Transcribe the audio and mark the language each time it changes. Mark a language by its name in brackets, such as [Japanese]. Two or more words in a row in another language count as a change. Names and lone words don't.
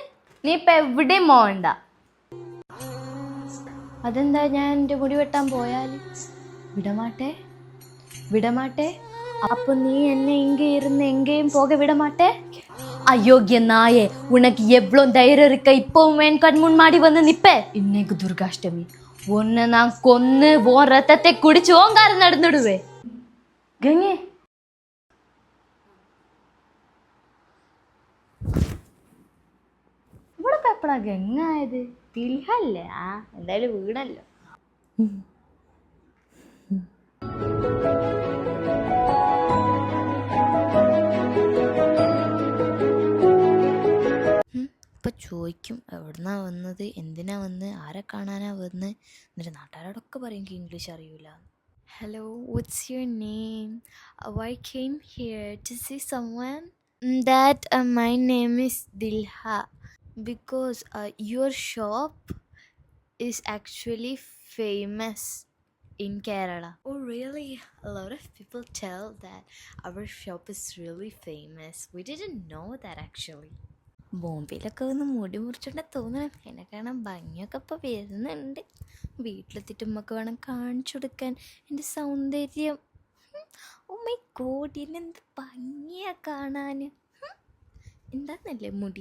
[Malayalam] നീ ഇപ്പം എവിടെയും പോവണ്ട. അതെന്താ, ഞാൻ എൻ്റെ മുടി വെട്ടാൻ പോയാൽ വിടമാട്ടെ? വിടമാട്ടെ? [Tamil] அப்போ நீ என்னை இங்க இருந்து எங்கேயும் போக விடமாட்டே? அயோக்கிய நாயே, உனக்கு എவ்வளோ தைரியம் இருக்க இப்பவும் என் கண் முன்னாடி வந்து நிப்ப? இன்னைக்கு துர்காஷ்டமி, உன்னை நான் கொன்னு உன் ரத்தத்தை குடிச்சு ஓங்கார நடந்துடுவே. [Malayalam] ഗംഗേ, ഇവിടെ എപ്പോഴാ ഗംഗ ആയത്? തിൽഹല്ലേ? എന്തായാലും വീണല്ലോ. ഇപ്പം ചോദിക്കും എവിടുന്നാ വന്നത്, എന്തിനാ വന്ന്, ആരെ കാണാനാ വന്ന്. എന്നിട്ട് നാട്ടുകാരോടൊക്കെ പറയും എനിക്ക് ഇംഗ്ലീഷ് അറിയൂല. ഹലോ, [English] What's your name? I came here to see someone. That my name is Dilha. Because your shop is actually famous in Kerala. Oh really? A lot of people tell that our shop is really famous. We didn't know that actually. [Malayalam] ബോംബെയിലൊക്കെ ഒന്ന് മുടി മുറിച്ചോണ്ട തോന്നണം. എന്നെ കാണാൻ ഭംഗിയൊക്കെ ഇപ്പോൾ വരുന്നുണ്ട്. വീട്ടിലെത്തിയിട്ട് ഉമ്മക്ക് വേണം കാണിച്ചു കൊടുക്കാൻ എൻ്റെ സൗന്ദര്യം. [English] Oh my god, [Malayalam] എന്നെന്ത് ഭംഗിയാ കാണാൻ. എന്താന്നല്ലേ മുടി?